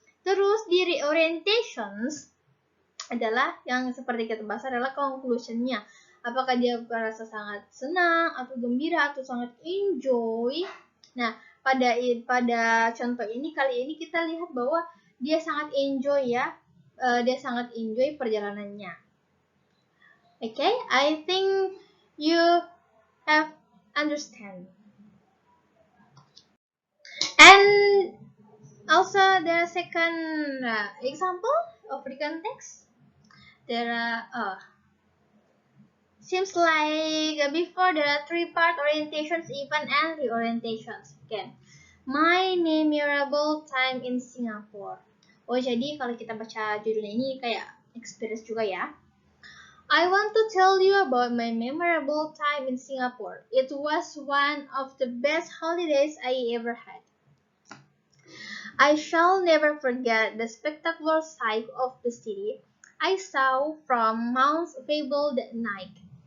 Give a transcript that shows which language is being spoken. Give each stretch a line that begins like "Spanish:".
Indonesian: Terus di reorientations adalah yang seperti kita bahas adalah conclusionnya. Apakah dia merasa sangat senang atau gembira atau sangat enjoy. Nah, pada contoh ini kali ini kita lihat bahwa dia sangat enjoy ya. Dia sangat enjoy perjalanannya.
English: Okay, I think you have understand. And also the second example of the context, there are seems like before there are 3-part orientations, event, and reorientations. Okay. My memorable time in Singapore.
Indonesian: Oh, jadi kalau kita baca judulnya ini kayak experience juga ya.
English: I want to tell you about my memorable time in Singapore. It was one of the best holidays I ever had. I shall never forget the spectacular sight of the city I saw from Mount Faber that night.